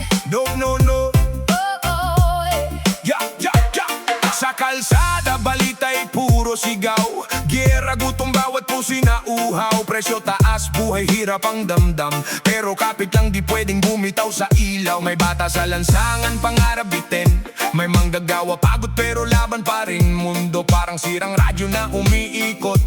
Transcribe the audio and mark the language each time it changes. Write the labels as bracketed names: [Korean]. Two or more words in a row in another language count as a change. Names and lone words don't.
[English] No, no, no. oh, Ya, ya, ya. [Filipino] Sa kalsada, balita'y puro sigaw. Giyera, gutom, bawat puso nauhaw. Presyo taas, buhay hirap ang damdam. Pero kapit lang, di pwedeng bumitaw sa ilaw. May bata sa lansangan, pangarap bitin. May manggagawa, pagod pero laban pa rin. Mundo parang sirang radyo na umiikot.